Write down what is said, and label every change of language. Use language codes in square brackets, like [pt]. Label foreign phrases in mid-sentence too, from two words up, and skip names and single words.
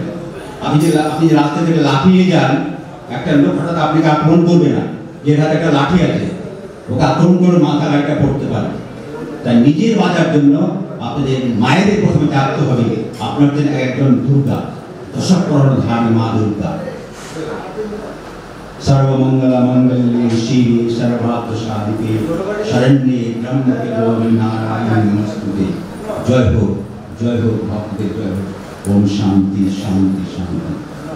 [bn] আপনি রাস্তা থেকে লাঠি নিয়ে যান, একটা লোক হঠাৎ আপনাকে আক্রমণ করবে না, যে হাতে একটা লাঠি আছে, ওকে আক্রমণ করে মাথা গাড়িটা পড়তে পারে। তাই নিজের বাঁচার জন্য আপনাদের মায়েদের প্রথমে জাগতে হবে। আপনাদের একজন দুর্গা, দশকরণ ধারী মা দুর্গা। [sa] सर्वमंगल मंगल्ये शिवे सर्वार्थ साधिके शरण्ये त्र्यंबके गौरी नारायणी नमोस्तुते। [hi] जय हो भक्तदेव, जय हो। ओम शांति शांति शांति।